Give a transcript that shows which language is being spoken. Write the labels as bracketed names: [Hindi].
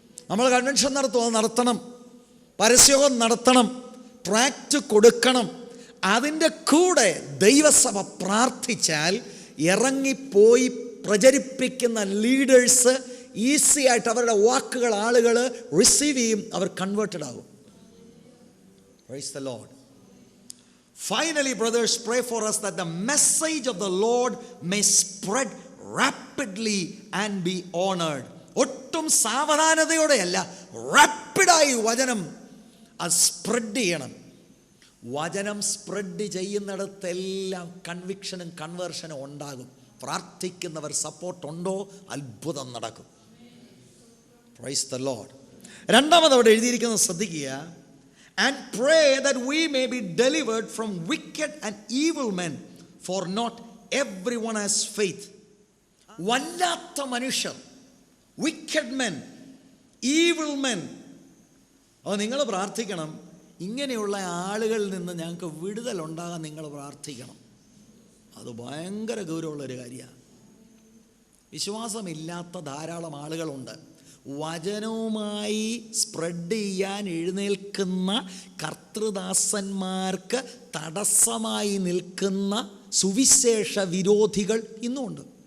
[Malayalam] നമ്മൾ കൺവെൻഷൻ നടത്തണം, പരസ്യവും നടത്തണം, ട്രാക്റ്റ് കൊടുക്കണം. അതിൻ്റെ കൂടെ ദൈവസഭ പ്രാർത്ഥിച്ചാൽ ഇറങ്ങിപ്പോയി പ്രചരിപ്പിക്കുന്ന ലീഡേഴ്സ് ഈസി ആയിട്ട് അവരുടെ വാക്കുകൾ ആളുകൾ റിസീവ് ചെയ്യും, അവർ കൺവേർട്ടഡ് ആകും. [English] Praise the Lord. Finally, brothers, pray for us that the message of the Lord may spread rapidly and be honored. [Malayalam] ഒട്ടും സാവധാനതയോടെയല്ല, റാപ്പിഡായി വചനം അത് സ്പ്രെഡ് ചെയ്യണം. വചനം സ്പ്രെഡ് ചെയ്യുന്നിടത്തെല്ലാം കൺവിക്ഷനും കൺവേർഷനും ഉണ്ടാകും. പ്രാർത്ഥിക്കുന്നവർ സപ്പോർട്ട് ഉണ്ടോ, അത്ഭുതം നടക്കും. [English] Praise the lord. [Malayalam] രണ്ടാമത് അവിടെ എഴുതിയിരിക്കുന്നത് ശ്രദ്ധിക്കുക. [English] And pray that we may be delivered from wicked and evil men, for not everyone has faith. [Malayalam] വല്ലാത്ത മനുഷ്യർ, [English] wicked men, evil men. [Malayalam] അപ്പോൾ നിങ്ങൾ പ്രാർത്ഥിക്കണം, ഇങ്ങനെയുള്ള ആളുകളിൽ നിന്ന് ഞങ്ങൾക്ക് വിടുതലുണ്ടാകാൻ നിങ്ങൾ പ്രാർത്ഥിക്കണം. അത് ഭയങ്കര ഗൗരവമുള്ളൊരു കാര്യമാണ്. വിശ്വാസമില്ലാത്ത ധാരാളം ആളുകളുണ്ട്. വചനവുമായി സ്പ്രെഡ് ചെയ്യാൻ എഴുന്നേൽക്കുന്ന കർത്തൃദാസന്മാർക്ക് തടസ്സമായി നിൽക്കുന്ന സുവിശേഷ വിരോധികൾ ഇന്നുമുണ്ട്.